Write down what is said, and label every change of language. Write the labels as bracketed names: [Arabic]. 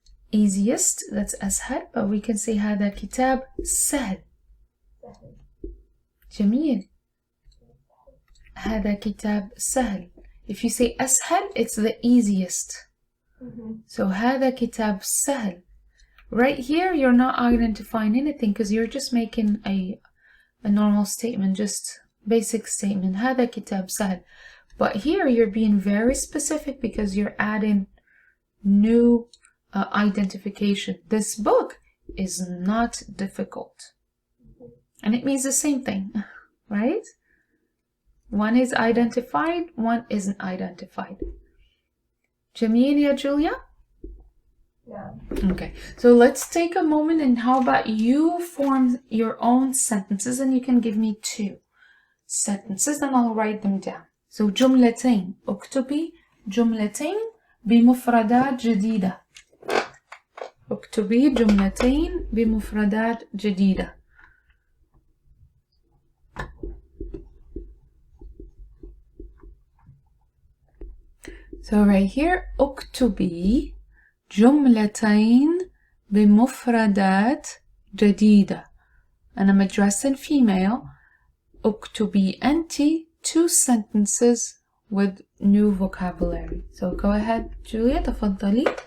[English] Easiest, that's [Arabic] أسهل, [English] but we can say [Arabic] هذا كتاب سهل. سهل. جميل. هذا كتاب سهل. [English] If you say [Arabic] أسهل, [English] it's the easiest. So [Arabic] هذا كتاب سهل. [English] Right here, you're not identifying anything because you're just making a normal statement, just basic statement. [Arabic] هذا كتاب سهل. [English] But here, you're being very specific because you're adding new identification. This book is not difficult. And it means the same thing, right? One is identified, one isn't identified. [Arabic] جميل يا Julia? [English] Yeah. Okay, so let's take a moment, and how about you form your own sentences, and you can give me 2 sentences and I'll write them down. So [Arabic] جملتين. اكتبي جملتين بمفردات جديدة. اكتبي جملتين بمفردات جديدة. [English] So right here, [Arabic] اكتبي جملتين بمفردات جديدة. [English] And I'm addressing female. [Arabic] اكتبي أنتِ [English] 2 sentences with new vocabulary. So go ahead, Julia, [Arabic] تفضلي.